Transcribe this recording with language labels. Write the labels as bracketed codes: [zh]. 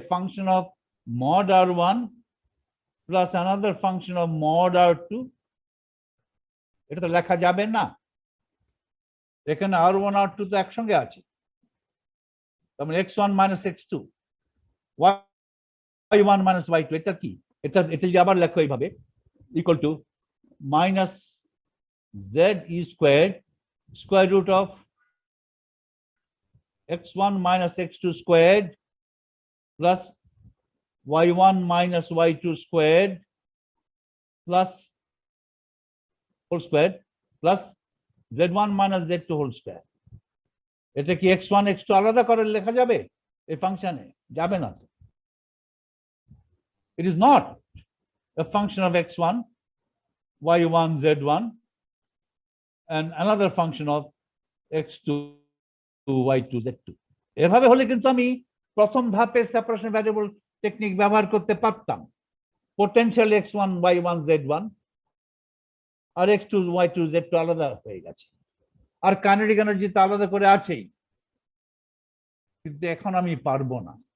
[en] function of mod R1 plus another function of mod R2, [bn] এটা তো লেখা যাবে না। এখানে R1 R2 তো একসঙ্গে আছে, তার মানে x1 minus x2 y1 minus y2, এটা কি? এটা যদি আবার লেখো এইভাবে, [en] Equal to minus z e squared square root of x1 minus x2 squared plus y1 minus y2 squared plus whole squared plus z1 minus z2 whole square. [bn] এটা কি x1 x2 আলাদা করে লেখা যাবে এই ফাংশনে? যাবে না। [en] It is not a function of x1 y1 z1 and another function of x2 y2 z2. [bn] এভাবে হলে কিন্তু আমি প্রথম ধাপে সেপারেশন ভ্যারিয়েবল টেকনিক ব্যবহার করতে পারতাম। পোটেনশিয়াল x1 y1 z1 আর x2 y2 z2 আলাদা হয়ে গেছে, আর কাইনেটিক এনার্জি তো আলাদা করে আছেই, কিন্তু এখন আমি পারবো না।